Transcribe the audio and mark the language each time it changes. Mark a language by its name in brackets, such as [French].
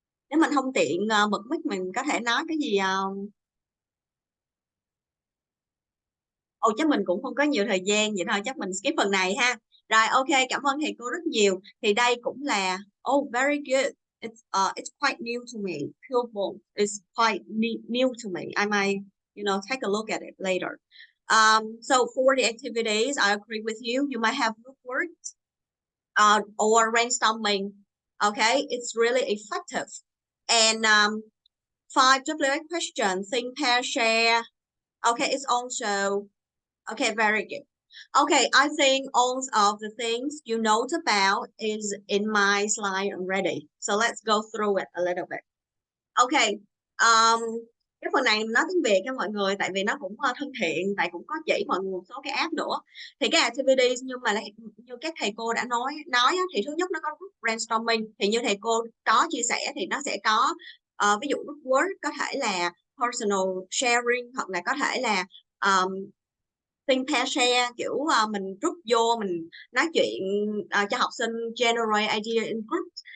[Vietnamese] Nếu mình không tiện bật mic mình có thể nói cái gì? Ồ, chắc mình cũng không có nhiều thời gian, vậy thôi chắc mình skip phần này ha. Rồi, ok, cảm ơn thầy cô rất nhiều. Thì đây cũng là, [English] oh, very good. It's quite new to me. Pupil is quite new to me. I might, take a look at it later. So for the activities, I agree with you. You might have group works or brainstorming. Okay, it's really effective. And 5 WH questions, think, pair, share. Okay, it's also, okay, very good. Okay, I think all of the things you note about is in my slide already. So let's go through it a little bit. [Vietnamese] Okay, cái phần này mình nói tiếng Việt nha mọi người, tại vì nó cũng thân thiện, tại cũng có chỉ mọi người một số cái app nữa. Thì cái activities nhưng mà như các thầy cô đã nói thì thứ nhất nó có group brainstorming, thì như thầy cô có chia sẻ thì nó sẽ có ví dụ group work có thể là personal sharing, hoặc là có thể là think, pair, share, kiểu mình group vô mình nói chuyện cho học sinh [English] generate idea in group.